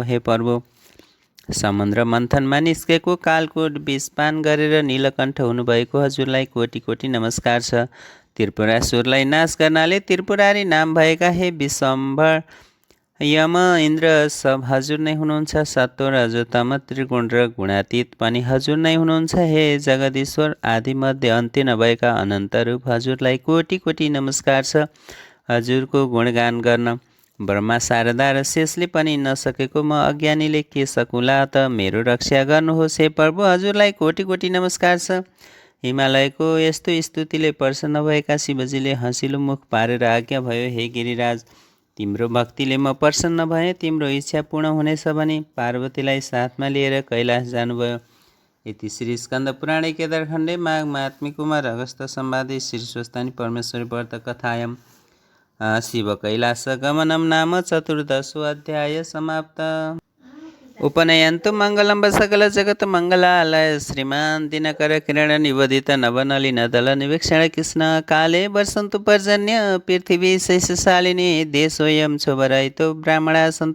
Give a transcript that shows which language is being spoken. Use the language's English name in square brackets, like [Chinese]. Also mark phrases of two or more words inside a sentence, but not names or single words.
[Nepali] हे प्रभु, समुद्र मन्थनमा निस्केको कालको विषपान गरेर नीलकण्ठ हुनुभएको हजुरलाई कोटि कोटि नमस्कार छ। त्रिपुरासुरलाई नाश गर्नाले त्रिपुरारी नाम भएका हे विश्वम्भर, यम, इन्द्र सब हजुर नै हुनुहुन्छ। सत्व रजो तम त्रिगुण र गुणातीत पनि हजुर नै हुनुहुन्छ। हे जगदीश्वर, आदि मध्य अन्त्य नभएका अनन्त रूप हजुरलाई कोटि कोटि नमस्कार छ। हजुरको गुणगान गर्न ब्रह्मा, शारदा र शेषले पनि नसकेको म अज्ञानीले के सकुला, त मेरो रक्षा गर्नुहोस्। हे प्रभु, हजुरलाई कोटि कोटि नमस्कार छ। हिमालयको यस्तो स्तुतिले प्रसन्न भएका शिवजीले हँसिलो मुख पारेर आज्ञा भयो, हे गिरिराज, तिम्रो भक्तिले म प्रसन्न भएँ। तिम्रो इच्छा पूर्ण हुनेछ भने पार्वतीलाई साथमा लिएर कैलाश जानुभयो। [Sanskrit] इति श्री स्कन्द पुराणे केदारखण्डे माघ महात्म्य कुमार अगस्त संवादे श्री स्वस्तानी परमेश्वरी व्रत कथायां शिव कैलास गमनम नाम 14 अध्याय समाप्त। उपनयन्तु मङ्गलं सकल जगत मङ्गलालय श्रीमान् दिनकर किरण निवेदित नवनलिन दल निवेक्षण कृष्ण काले वर्षन्तु पर्जन्य पृथिवी शैशशालिनी देशोऽयं क्षोभरहितो ब्राह्मणा सन्तु